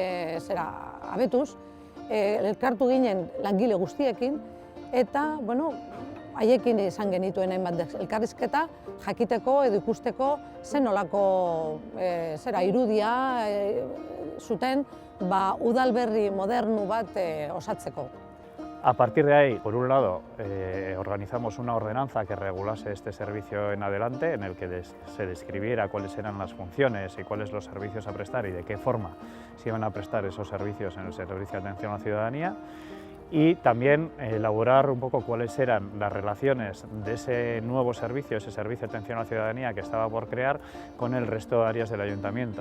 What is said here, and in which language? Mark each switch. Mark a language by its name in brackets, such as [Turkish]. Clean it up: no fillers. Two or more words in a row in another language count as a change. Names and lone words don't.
[Basque] abetuz, elkartu ginen langile guztiekin, eta haiekin izan genituen hainbat elkarrizketa, jakiteko edo ikusteko zen nolako irudia zuten udalberri modernu bat osatzeko. [Spanish] A partir de ahí, por un lado, organizamos una ordenanza que regulase este servicio en adelante, en el que se describiera cuáles eran las funciones y cuáles los servicios a prestar y de qué forma se iban a prestar esos servicios en el servicio de atención a la ciudadanía, y también elaborar un poco cuáles eran las relaciones de ese nuevo servicio, ese servicio de atención a la ciudadanía que estaba por crear, con el resto de áreas del ayuntamiento.